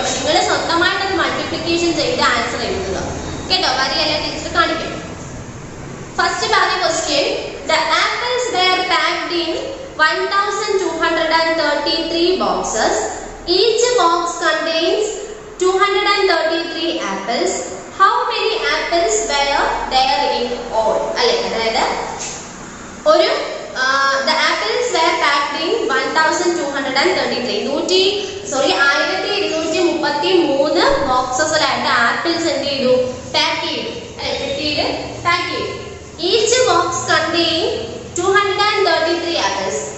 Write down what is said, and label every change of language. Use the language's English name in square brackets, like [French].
[Malayalam] അപ്പൊ നിങ്ങൾ സ്വന്തമായിട്ട് അത് മൾട്ടിപ്ലിക്കേഷൻ ചെയ്ത് ആൻസർ എഴുതുക കേട്ടോ. വരിയല്ല ടീച്ചർ കാണിക്കും. ഫസ്റ്റ് പറഞ്ഞ question, [English] The apples were packed in 1233 boxes. Each box contains 233 apples. How many apples were there in all? [Malayalam] അല്ലേ, അതായത് ഒരു [English] the apples were packed in 1233 1233 [Malayalam] ബോക്സസിലായിട്ട് apples എന്ത് ചെയ്തു, പാക്ക് ചെയ്തു അല്ലെ, പെട്ടിയിൽ പാക്ക് ചെയ്തു. [English] Each box contain 233 apples.